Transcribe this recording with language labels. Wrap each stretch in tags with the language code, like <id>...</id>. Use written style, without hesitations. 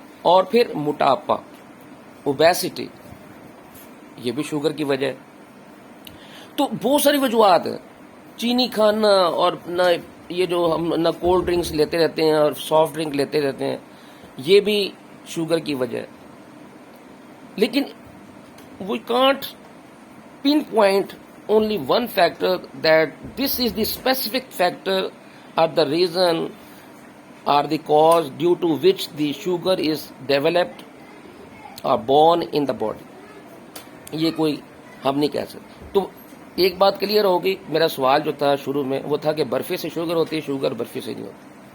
<ur>اور پھر موٹاپا, اوبیسٹی, یہ بھی شوگر کی وجہ ہے. تو بہت ساری وجوہات ہیں. چینی کھانا, اور نہ یہ جو ہم نہ کولڈ ڈرنکس لیتے رہتے ہیں اور سافٹ ڈرنک لیتے رہتے ہیں, یہ بھی شوگر کی وجہ ہے.</ur> <en>لیکن we can't pinpoint only one factor that this is the specific factor or the reason or the cause due to which the sugar is developed or born in the body.</en> <ur>یہ کوئی ہم نہیں کہہ سکتے. تو ایک بات clear ہوگی. میرا سوال جو تھا شروع میں وہ تھا کہ برفی سے شوگر ہوتی ہے, شوگر برفی سے نہیں ہوتی.</ur>